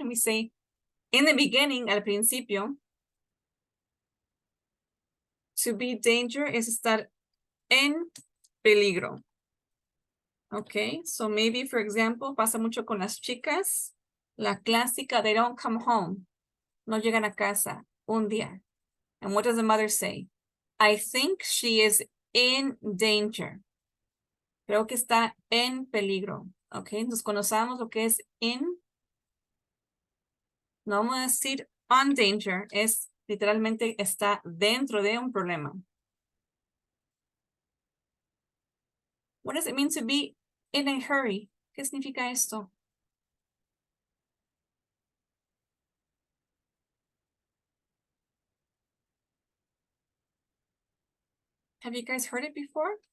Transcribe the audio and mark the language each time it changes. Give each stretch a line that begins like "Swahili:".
English: And we say, in the beginning,
Spanish: al principio,
English: to be danger is
Spanish: estar en peligro.
English: Okay, so maybe, for example,
Spanish: pasa mucho con las chicas, la clásica,
English: they don't come home.
Spanish: No llegan a casa un día.
English: And what does the mother say? I think she is in danger.
Spanish: Creo que está en peligro. Okay, entonces cuando sabemos lo que es in, no vamos a decir on danger, es literalmente está dentro de un problema.
English: What does it mean to be in a hurry?
Spanish: ¿Qué significa esto?
English: Have you guys heard it before?